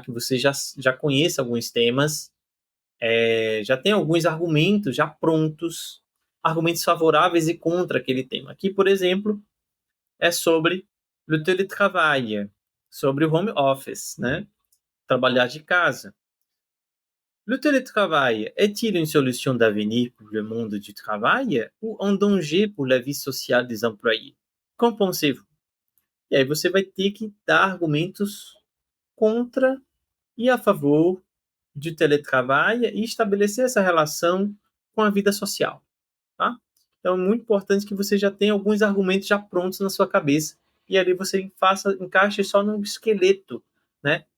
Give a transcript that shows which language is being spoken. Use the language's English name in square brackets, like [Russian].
[Portuguese] Que você já conheça alguns temas, já tem alguns argumentos já prontos, argumentos favoráveis e contra aquele tema. Aqui, por exemplo, é sobre o teletrabalho, sobre o home office, né? Trabalhar de casa. [French] Le télétravail est-il une solution d'avenir pour le monde du travail ou un danger pour la vie sociale des employés? Qu'en pensez-vous? [Portuguese] E aí você vai ter que dar argumentos contra e a favor de teletrabalho e estabelecer essa relação com a vida social, tá? Então é muito importante que você já tenha alguns argumentos já prontos na sua cabeça e ali você encaixe só no esqueleto, né?